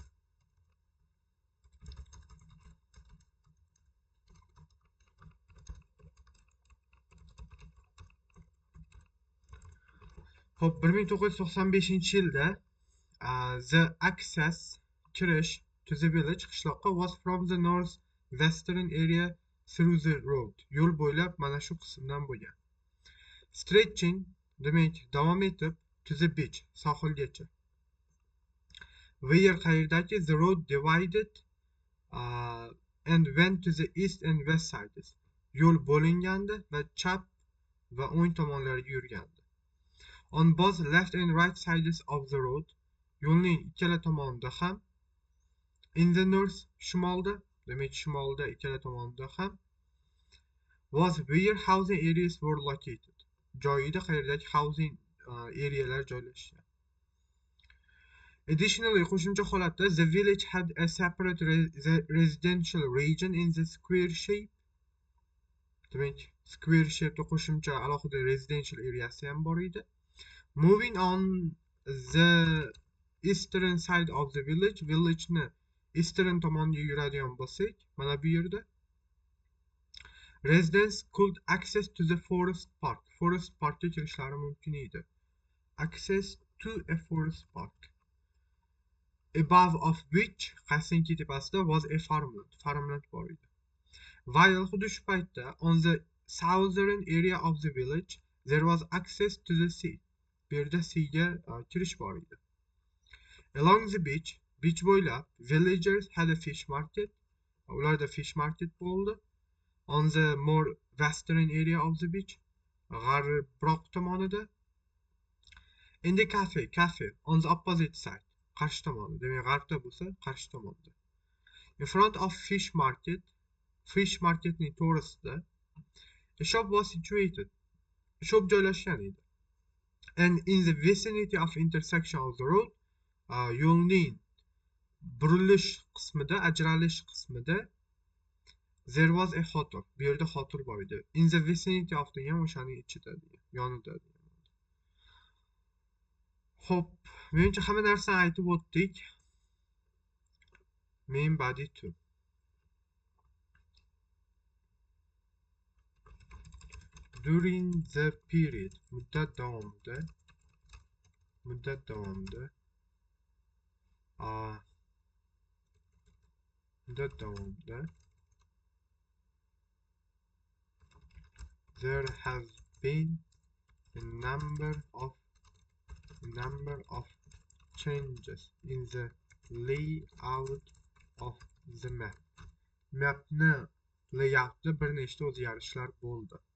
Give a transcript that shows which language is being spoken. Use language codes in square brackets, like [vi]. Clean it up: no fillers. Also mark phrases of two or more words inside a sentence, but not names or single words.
[en] Hop, 1995-yilda the access, kirish to the village, qishloqqa, was from the northwestern area through the road. [uz] Yo'l bo'ylab mana shu qismdan bo'lgan. Stretching, demak davom etib, [en] to the beach, sohilgacha. Where, qayerdaki, the road divided and went to the east and west sides. [uz] Yo'l bo'lingandi va chap va o'ng tomonlariga yurgandi. [en] On both left and right sides of the road, [uz] yo'lning ikkala tomonida ham, [en] in the north, [uz] shimolda, demak shimolda ikkala tomonida ham, [en] was where housing areas were located. [uz] Joyida, qayerdagi [en] housing arealar [uz] joylashgan. Additionally, qo'shimcha holatda, [en] the village had a separate residential region in the square shape. [uz] Demak, [en] square shape'da [uz] qo'shimcha alohida [en] residential areasi [uz] ham bor edi. [en] Moving on the eastern side of the village'ni eastern [uz] tomoniga yuradigan bo'lsak, mana bu yerda [en] residents could access to the forest parkga [uz] kirishlari mumkin edi. [en] Access to a forest park, above of which, [uz] qaysiniki tepasida, [en] was a farmland [uz] bor edi. [en] While [uz] xuddi shu paytda [en] on the southern area of the village there was access to the sea. [uz] Bu yerda seaga kirish bor edi. [en] Along the beach bo'ylab, villagers had a fish market. [uz] Ularda fish market bo'ldi. [en] On the more western area of the beach, [uz] g'arbroq tomonida. [en] In the cafe on the opposite side, [uz] qarshi tomonda, demak g'arbda bo'lsa, qarshi tomonda. [en] In front of fish marketning to'g'risida, a shop was situated. [uz] Shop joylashgan edi. [en] And in the vicinity of intersection of the road, [uz] yo'lning burilish qismida, ajralish qismida, [en] there was a hotel. [uz] Bu yerda hotel bor edi. [en] In the vicinity of [uz] degan o'shaning ichida, yonida. Hop, menimcha hamma narsani aytib o'tdik. [en] Main body 2. During the period, [uz] muddat davomida, muddat davomida muddat davomida [en] there has been a number of changes in the layout of the map. Mapni layoutida [uz] bir nechta o'zgarishlar bo'ldi.